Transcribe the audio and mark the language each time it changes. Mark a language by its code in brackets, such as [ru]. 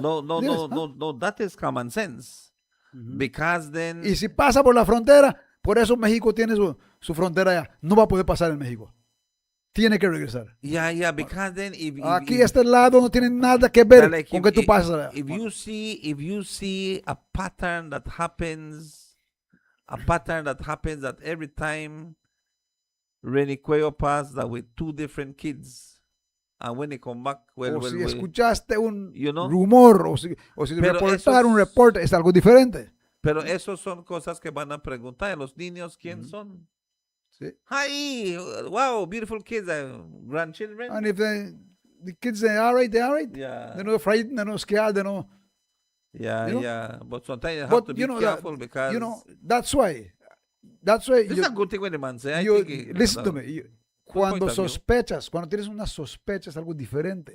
[en] No, that is common sense. Because then... [es] Y si pasa por la frontera, por eso México tiene su frontera allá. No va a poder pasar en México. Tiene que regresar. [en] Yeah, because then [es] aquí este lado no tiene nada que ver con que tú pases allá. [en] If you see a pattern that happens that every time Renny Cuello passed that with 2 different kids, and when he come back, [es] si escuchaste un rumor o si reportaron un reporte, es algo diferente. Pero eso son cosas que van a preguntar a los niños quién son. Sí. [en] Hi, wow, beautiful kids, grandchildren. And if the kids they are right. Yeah. They're not frightened, they're not scared, they're not. Yeah. But sometimes you have to be careful because that's why. It's a good thing when the man say. Listen to me. [es] Cuando sospechas, cuando tienes una sospecha es algo diferente.